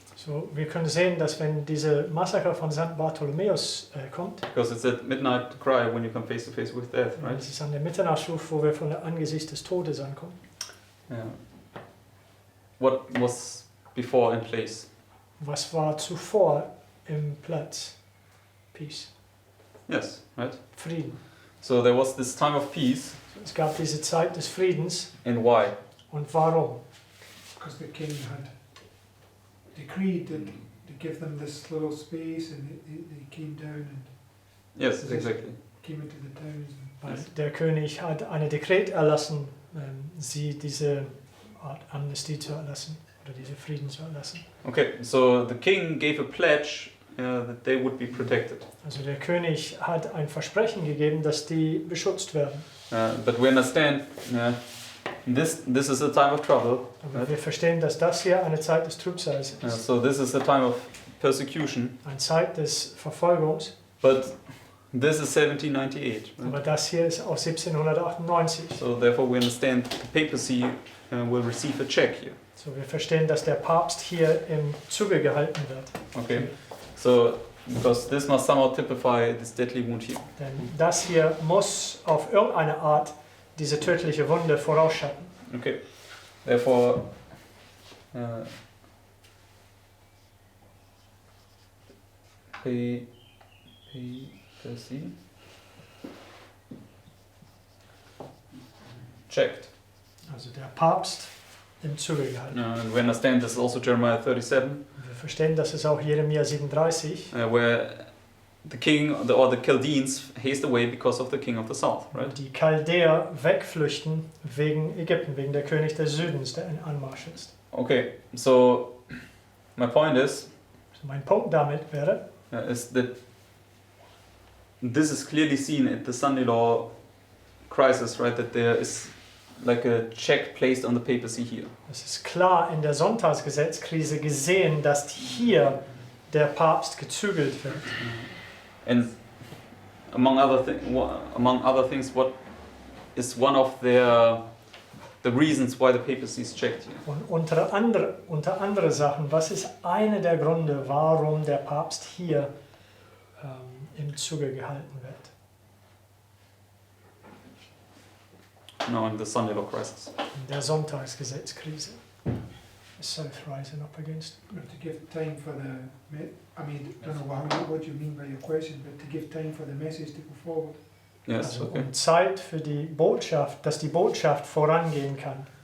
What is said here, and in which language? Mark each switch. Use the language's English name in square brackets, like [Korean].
[German] So, wir können sehen, dass wenn diese Massaker von St. Bartholomäus kommt, [English] because it's at midnight cry when you come face to face with death, right? [German] es ist an der Mitternachtsruf, wo wir von der Angesicht des Todes ankommen. [English] Yeah. What was before in place? [German] Was war zuvor im Platz? Peace. [English] Yes, right? [German] Frieden. [English] So there was this time of peace, [German] Es gab diese Zeit des Friedens. [English] and why? [German] Und warum? [English] Because the king had decreed that to give them this little space, and they came down and Yes, exactly. came into the towns. [German] Weil der König hat ein Dekret erlassen, sie diese Art Amnestie zu erlassen oder diese Frieden zu erlassen. [English] Okay, so the king gave a pledge that they would be protected. [German] Also der König hat ein Versprechen gegeben, dass die beschützt werden. [English] But we understand this is a time of trouble. [German] Aber wir verstehen, dass das hier eine Zeit des Trübsals ist. [English] So this is a time of persecution. [German] Eine Zeit des Verfolgungs. [English] But this is 1798. Right? [German] Aber das hier ist aus 1798. [English] So therefore we understand the papacy will receive a check here. [German] So wir verstehen, dass der Papst hier im Zuge gehalten wird. [English] Okay. So because this must somehow typify this deadly wound here. [German] Denn das hier muss auf irgendeine Art diese tödliche Wunde vorausschatten. [English] Okay. Therefore papacy checked. [German] Also der Papst im Zuge gehalten. [English] And we understand this is also Jeremiah 37, [German] Wir verstehen, dass es auch Jeremia 37, [English] where the king or the Chaldeans haste away because of the king of the south, right? [German] die Chaldäer wegflüchten wegen Ägypten, wegen der König des Südens, der in Anmarsch ist. [English] Okay, so my point is [German] Also mein Punkt damit wäre, [English] is that this is clearly seen at the Sunday law crisis, right? That there is like a check placed on the papacy here. [German] Es ist klar in der Sonntagsgesetzkrise gesehen, dass hier der Papst gezügelt wird. [English] And among other things, what is one of the reasons why the papacy is checked here? [German] Und unter andere Sachen, was ist einer der Gründe, warum der Papst hier im Zuge gehalten wird? [English] No, in the Sunday law crisis. [German] In der Sonntagsgesetzkrise. [English] The South rising up against. Or to give time for I mean, I don't know what you mean by your question, but to give time for the message to go forward. Yes, [German] Also [English] okay. [German] Zeit für die Botschaft, dass die Botschaft vorangehen kann.